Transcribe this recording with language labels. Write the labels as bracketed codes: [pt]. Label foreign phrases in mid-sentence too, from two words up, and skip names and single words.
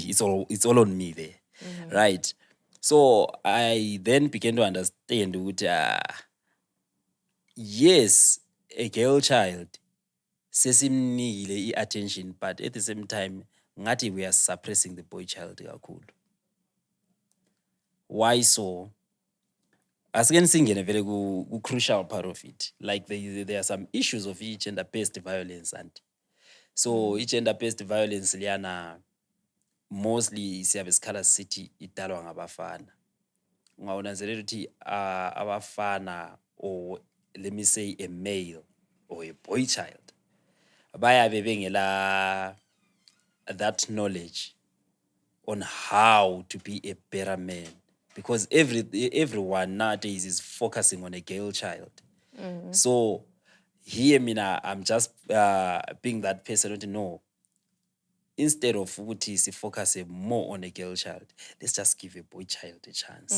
[en] It's all on me there, right? So I then began to understand that yes, a girl child sesimnikile attention, but at the same time, ngathi we are suppressing the boy child kakhulu. Why so? [nd] Asike singene vele ku [en] crucial part of it. Like there are some issues of gender-based violence, and so gender-based violence liyana mostly [nd] siyabe sikhala sithi idalwa ngabafana. Ungawunanzelela ukuthi abafana, [en] or let me say a male or a boy child, [nd] bayabe bengela [en] that knowledge on how to be a better man, because everyone nowadays is focusing on a girl child. So here mina I'm just being that person to know, instead of [nd] ukuthi si [en] focus more on a girl child, let's just give a boy child a chance.